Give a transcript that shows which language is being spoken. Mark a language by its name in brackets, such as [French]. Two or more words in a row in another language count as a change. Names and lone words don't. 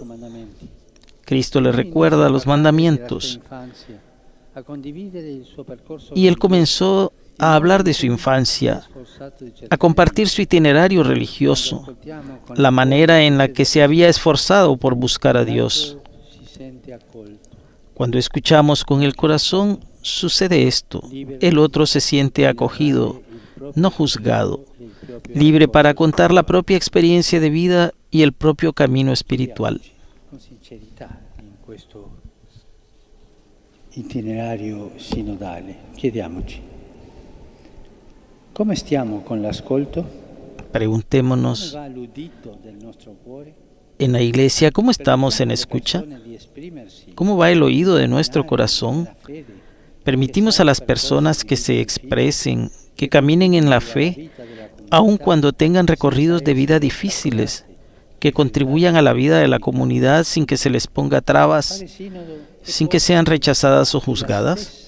[Spanish] Cristo le recuerda los mandamientos y él comenzó a hablar de su infancia, a compartir su itinerario religioso, la manera en la que se había esforzado por buscar a Dios. Cuando escuchamos con el corazón, sucede esto. El otro se siente acogido, no juzgado, libre para contar la propia experiencia de vida y el propio camino espiritual. [Italian] Con sincerità in questo itinerario sinodale, chiediamoci, come stiamo con l'ascolto? [Spanish] Preguntémonos [Italian] Come va l'udito del nostro cuore? [Spanish] en la iglesia, ¿cómo estamos en escucha? ¿Cómo va el oído de nuestro corazón? ¿Permitimos a las personas que se expresen, que caminen en la fe, aun cuando tengan recorridos de vida difíciles, que contribuyan a la vida de la comunidad sin que se les ponga trabas, sin que sean rechazadas o juzgadas?